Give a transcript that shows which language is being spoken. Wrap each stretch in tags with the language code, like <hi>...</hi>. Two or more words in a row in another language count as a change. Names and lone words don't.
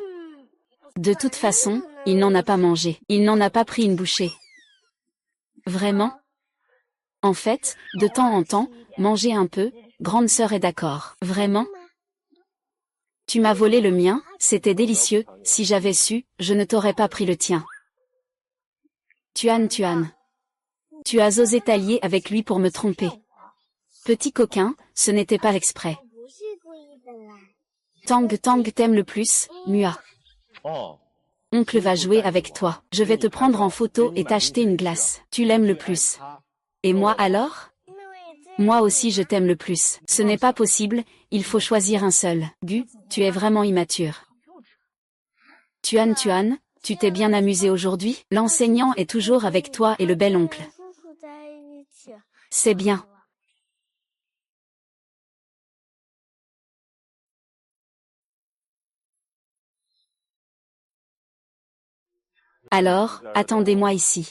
<fr>De toute façon, il n'en a pas mangé. Il n'en a pas pris une bouchée. Vraiment? En fait, de temps en temps, manger un peu, grande sœur est d'accord. Vraiment? Tu m'as volé le mien, c'était délicieux, si j'avais su, je ne t'aurais pas pris le tien. Tuan Tuan. Tu as osé t'allier avec lui pour me tromper. Petit coquin, ce n'était pas exprès. Tang Tang t'aime le plus, Mua. Oncle va jouer avec toi. Je vais te prendre en photo et t'acheter une glace. Tu l'aimes le plus. Et moi alors? Moi aussi je t'aime le plus. Ce n'est pas possible, il faut choisir un seul. Gu, tu es vraiment immature. Tuan Tuan, tu t'es bien amusé aujourd'hui? L'enseignant est toujours avec toi et le bel oncle. C'est bien. Alors, attendez-moi ici.</fr>